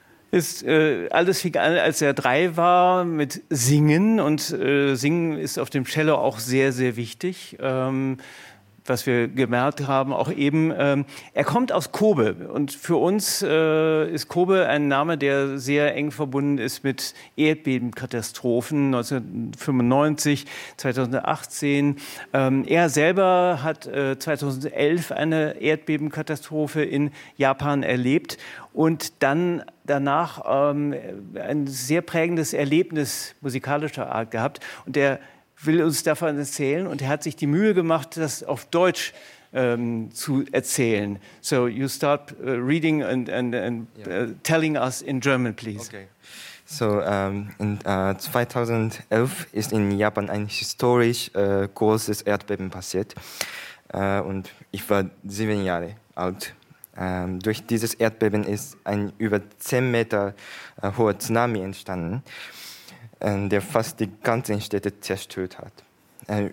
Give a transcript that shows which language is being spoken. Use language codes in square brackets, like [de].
[de] Ist, alles fing an, als er 3 war, mit Singen. Und Singen ist auf dem Cello auch sehr, sehr wichtig. was wir gemerkt haben, auch eben, er kommt aus Kobe. Und für uns ist Kobe ein Name, der sehr eng verbunden ist mit Erdbebenkatastrophen 1995, 2018. Er selber hat 2011 eine Erdbebenkatastrophe in Japan erlebt und dann danach ein sehr prägendes Erlebnis musikalischer Art gehabt. Und er will uns davon erzählen und er hat sich die Mühe gemacht, das auf Deutsch zu erzählen. [en] So you start reading and telling us in German, please. Okay. [de] So in 2011 ist in Japan ein historisch großes Erdbeben passiert und ich war 7 Jahre alt. Durch dieses Erdbeben ist ein über 10 Meter hoher Tsunami entstanden, der fast die ganzen Städte zerstört hat.